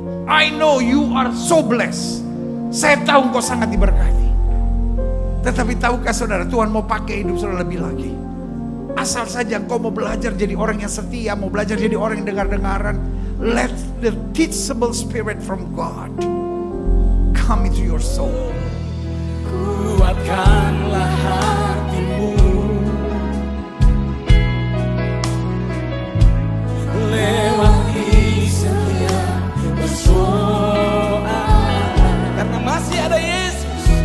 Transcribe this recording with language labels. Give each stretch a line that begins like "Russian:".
English: I know you are so blessed.
Indonesian: Saya tahu engkau sangat diberkati. Tetapi tahukah saudara, Tuhan mau pakai hidup saudara lebih lagi. Asal saja engkau mau belajar jadi orang yang setia, mau belajar jadi orang yang dengar-dengaran.
English: Let the teachable spirit from God come into your soul.
Indonesian: Kuatkanlah hatimu lewati setiap persoalan, karena masih ada Yesus.